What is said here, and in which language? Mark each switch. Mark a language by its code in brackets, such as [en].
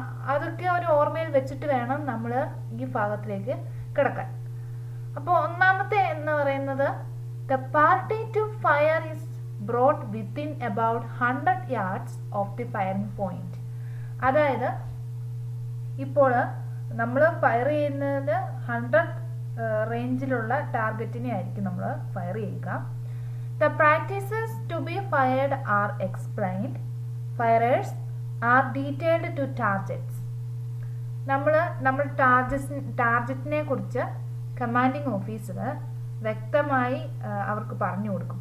[ml] അതൊക്കെ ഒരു ഓർമ്മയിൽ വെച്ചിട്ട് വേണം നമ്മൾ ഈ ഭാഗത്തിലേക്ക് കിടക്കാൻ. അപ്പോൾ ഒന്നാമത്തെ എന്ന് പറയുന്നത് [en] the party to fire is brought within about 100 yards of the firing point. [ml] അതായത് ഇപ്പോൾ നമ്മൾ ഫയർ ചെയ്യുന്നത് 100 റേഞ്ചിലുള്ള ടാർഗറ്റിനെ ആയിരിക്കും നമ്മൾ ഫയർ ചെയ്യുക. [en] The practices to be fired are explained. Firers are detailed to targets. [ml] നമ്മൾ ടാർഗറ്റിനെ കുറിച്ച് കമാൻഡിങ് ഓഫീസർ വ്യക്തമായി അവർക്ക് പറഞ്ഞു കൊടുക്കും.